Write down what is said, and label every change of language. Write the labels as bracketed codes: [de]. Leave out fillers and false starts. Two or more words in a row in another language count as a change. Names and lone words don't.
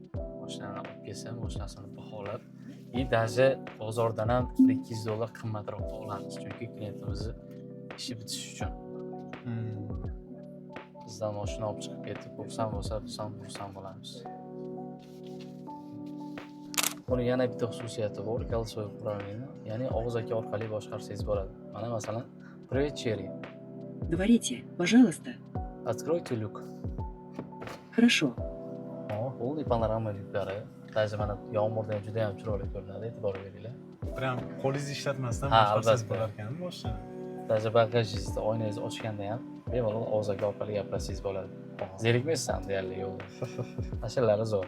[uz] Mashinani olib kelsa, mashinasini baholab, даже bozordan ham $200 qimmatroq olamiz, chunki klientimizni ishi bitishi uchun. Bizdan mashina olib chiqib ketib, xursand bo'lsa, xursand bo'lamiz. Buni yana bitta xususiyati bor, [ru] голосовой управление, [uz] ya'ni og'zaki orqali boshqarsangiz bo'ladi. Mana masalan, [ru] Привет, Cherry. Говорите, пожалуйста. Откройте люк. Хорошо. [uz] Полный panorama lyuklari. Даже mana yomg'irda ham juda ham chiroyli ko'rinadi, e'tibor beringlar. Prям qo'lingizni ishlatmasdan Ha, boshqarsangiz albatta. bo'lar ekan mashina. Даже bagajingizni oynangizni ochganda ham bemalol og'zaki orqali gapirsangiz bo'ladi. Zerikmaysiz deyarli yo'lda. Mashinalari zo'r.